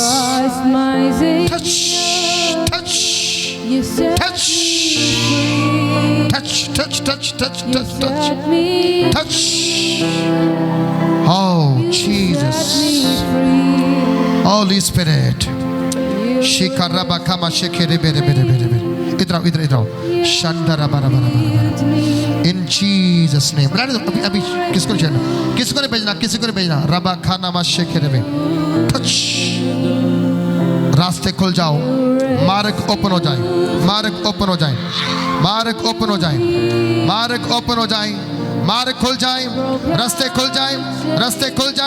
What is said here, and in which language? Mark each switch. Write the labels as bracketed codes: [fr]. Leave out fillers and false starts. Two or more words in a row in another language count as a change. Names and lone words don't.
[en] Touch, touch, touch, touch, touch, touch, touch, touch, touch, touch. Oh Jesus. Holy Spirit. Shikaraba kama shekere bere bere bere bere. [hi] इधर इधर इधर शंदरा बरा बरा बरा. [en] In Jesus' name. [hi] अभी अभी किसको भेजना? किसको नहीं भेजना? किसी को नहीं भेजना. रबा खाना मा शेखरे में. Touch. रास्ते खुल जाओ. मार्ग ओपन हो जाए. मार्ग ओपन हो जाए. मार्ग ओपन हो जाए. मार्ग ओपन हो जाए. मार्ग खुल जाए. रास्ते खुल जाए. रास्ते खुल जाए.